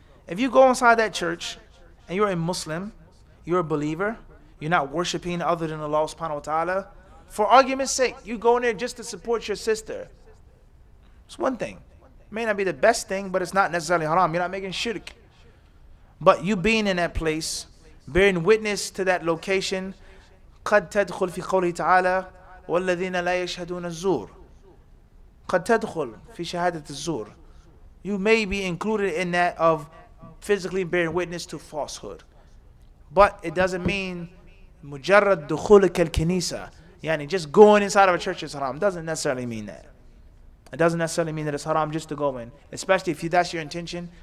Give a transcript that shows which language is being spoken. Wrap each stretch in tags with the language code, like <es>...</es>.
<en>If you go inside that church and you're a Muslim, you're a believer, you're not worshiping other than Allah subhanahu wa ta'ala, for argument's sake, you go in there just to support your sister. It's one thing. It may not be the best thing, but it's not necessarily haram. You're not making shirk. But you being in that place, bearing witness to that location,</en> <ar>قد تدخل في قوله تعالى والذين لا يشهدون الزور قد تدخل في شهادة الزور.</ar> <en>You may be included in that of physically bearing witness to falsehood, but it doesn't mean</en> <ar>مجرد دخولك الكنيسة, يعني</ar> <en>just going inside of a church is haram. Doesn't necessarily mean that. It doesn't necessarily mean that it's haram just to go in, especially if that's your intention.</en>